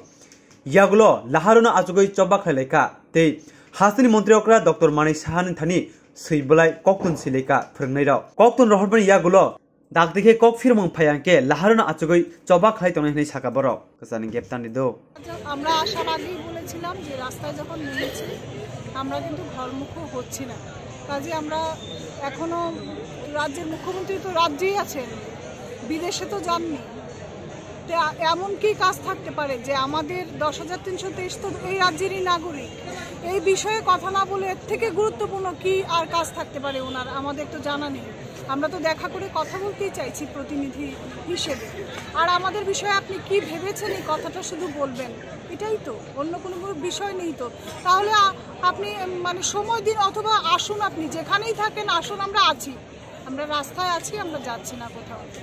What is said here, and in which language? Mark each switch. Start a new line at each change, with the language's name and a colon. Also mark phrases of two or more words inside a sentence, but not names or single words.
Kok Borok: Yagulo, Laharuna Azugoi Choba Khainai, Te Hasni Montriokra, Dr. Mani Sahan Thani, Suibolai, Koktun Sileka, Phwrwngnairok. Koktun Rohorban Yagulo, Dakdike Kok Phiyokmung Phayanke, Laharuna Azugoi Choba Khainai Saka Borok, Kasaning Geptani Do.
Bangla: আমরা আসার আগেই বলেছিলাম যে রাস্তায় যখন নেমেছি আমরা কিন্তু ঘরমুখ হচ্ছি না কাজে আমরা এখনো রাজ্যের মুখ্যমন্ত্রী তো রাজ্যেই আছেন বিদেশে তো যাননি এমন কি কাজ থাকতে পারে যে আমাদের 10,323 তো এই রাজ্যেরই নাগরিক এই বিষয়ে কথা না বলে এর থেকে গুরুত্বপূর্ণ কি আর কাজ থাকতে পারে ওনার আমাদের তো জানা নেই আমরা তো দেখা করে কথা বলতেই চাইছি প্রতিনিধি হিসেবে আর আমাদের বিষয়ে আপনি কি ভেবেছেন এই কথাটা শুধু বলবেন এটাই তো অন্য কোনো বিষয় নেই তো তাহলে আপনি মানে সময় দিন অথবা আসুন আপনি যেখানেই থাকেন আসুন আমরা আছি আমরা রাস্তায় আছি আমরা যাচ্ছি না কোথাও